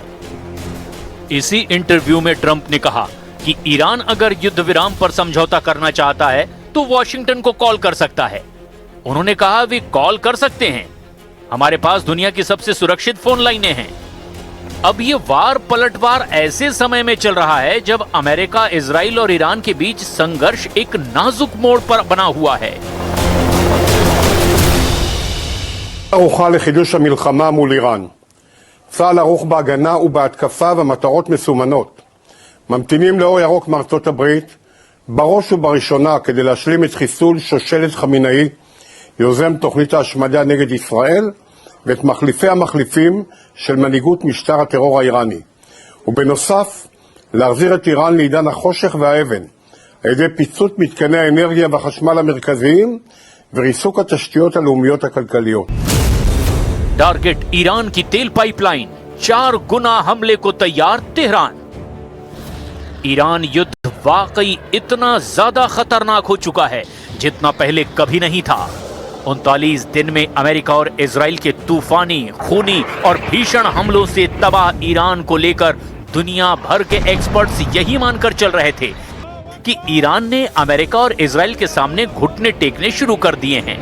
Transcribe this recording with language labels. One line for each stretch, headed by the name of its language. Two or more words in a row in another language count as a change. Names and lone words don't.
Hindi: इसी इंटरव्यू में ट्रंप ने कहा कि ईरान अगर युद्ध विराम पर समझौता करना चाहता है तो वॉशिंगटन को कॉल कर सकता है। उन्होंने कहा वे कॉल कर सकते हैं, हमारे पास दुनिया की सबसे सुरक्षित
English: phone lines
Hindi: हैं। अब ये वार पलटवार ऐसे समय में चल रहा है जब अमेरिका, इजराइल और ईरान के बीच संघर्ष एक नाजुक मोड़ पर बना हुआ है।
Hebrew: ערוכה לחידוש המלחמה מול איראן. צה"ל ערוך בהגנה ובהתקפה ומטרות מסומנות. ממתינים לאור ירוק מארצות הברית, בראש ובראשונה כדי להשלים את חיסול שושלת חמינאי, יוזם תוכנית ההשמדה נגד ישראל, ואת מחליפי המחליפים של מנהיגות משטר הטרור האיראני. ובנוסף, להחזיר את איראן לעידן החושך והאבן, על ידי פיצוץ מתקני האנרגיה והחשמל המרכזיים, וריסוק התשתיות הלאומיות הכלכליות.
Hindi: टारगेट ईरान की तेल पाइपलाइन, 4 गुना हमले को तैयार तेहरान। ईरान युद्ध वाकई इतना ज्यादा खतरनाक हो चुका है जितना पहले कभी नहीं था। 39 दिन में अमेरिका और इजराइल के तूफानी, खूनी और भीषण हमलों से तबाह ईरान को लेकर दुनिया भर के एक्सपर्ट्स यही मानकर चल रहे थे कि ईरान ने अमेरिका और इजराइल के सामने घुटने टेकने शुरू कर दिए हैं।